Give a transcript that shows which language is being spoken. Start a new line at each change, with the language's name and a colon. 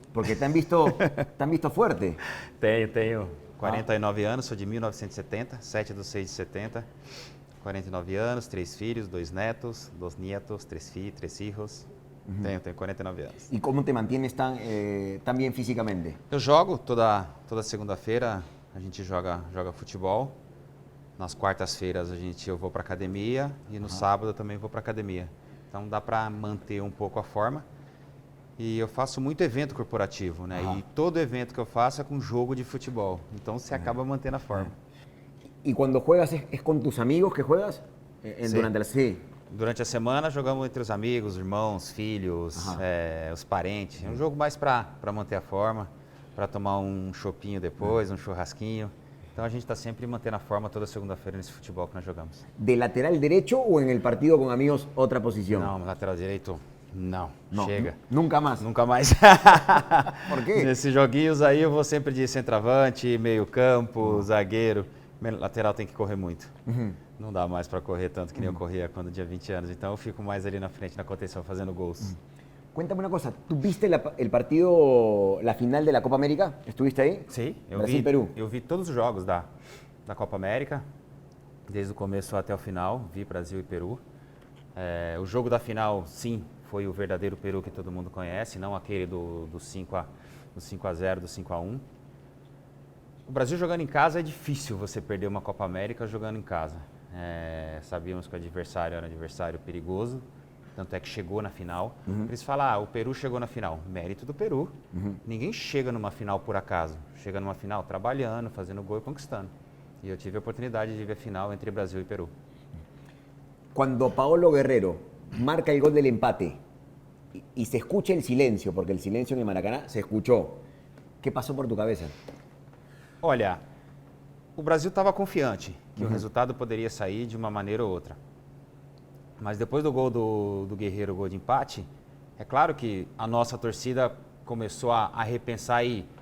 Spanish: Porque te han visto fuerte.
Portuguese: Tenho 49 anos, sou de 1970, 7 de 6 de 70. 49 anos, 3 filhos, 2 netos,
Spanish: 2 nietos, 3 hijos.
Portuguese: Tenho 49 anos.
Spanish: ¿Y cómo te mantienes tan bien físicamente?
Portuguese: Eu jogo toda segunda-feira, a gente joga futebol. Nas quartas-feiras eu vou para academia e no sábado eu também vou para academia. Então dá para manter um pouco a forma. E eu faço muito evento corporativo, né? Ajá. E todo evento que eu faço é com jogo de futebol. Então você acaba mantendo a forma.
Spanish: ¿Y cuando juegas es con tus amigos que juegas? Sí. Durante la... Sí.
Portuguese: Durante a semana jogamos entre os amigos, irmãos, filhos, os parentes. É um jogo mais para manter a forma, para tomar um chopinho depois, um churrasquinho. Então a gente está sempre mantendo a forma toda segunda-feira nesse futebol que nós jogamos.
Spanish: ¿De lateral derecho o en el partido con amigos otra posición?
Portuguese: Não, lateral direito, não.
Spanish: No,
Portuguese: Chega.
Spanish: Nunca más.
Portuguese: Nunca mais.
Spanish: ¿Por qué?
Portuguese: Nesses joguinhos aí eu vou sempre de centroavante, meio campo, zagueiro. Lateral tem que correr muito. Não dá mais para correr tanto que nem eu corria quando tinha 20 anos. Então eu fico mais ali na frente, na contenção, fazendo gols.
Spanish: Cuéntame una cosa, ¿tú viste el partido, la final de la Copa América? ¿Estuviste ahí?
Portuguese: Sim, Brasil-Peru. Eu vi todos os jogos da Copa América, desde o começo até o final, vi Brasil e Peru. O jogo da final, sim, foi o verdadeiro Peru que todo mundo conhece, não aquele do 5-0, do 5-1. O Brasil jogando em casa é difícil você perder uma Copa América jogando em casa. Sabíamos que o adversário era um adversário perigoso, tanto é que chegou na final. Por isso falar, o Peru chegou na final. Mérito do Peru. Ninguém chega numa final por acaso. Chega numa final trabalhando, fazendo gol e conquistando. E eu tive a oportunidade de ver a final entre Brasil e Peru.
Spanish: Cuando Paolo Guerrero marca el gol del empate y se escucha el silencio, porque el silencio en el Maracaná se escuchó, ¿qué pasó por tu cabeza?
Portuguese: Olha, o Brasil estava confiante que o resultado poderia sair de uma maneira ou outra. Mas depois do gol do Guerreiro, o gol de empate, é claro que a nossa torcida começou a repensar aí.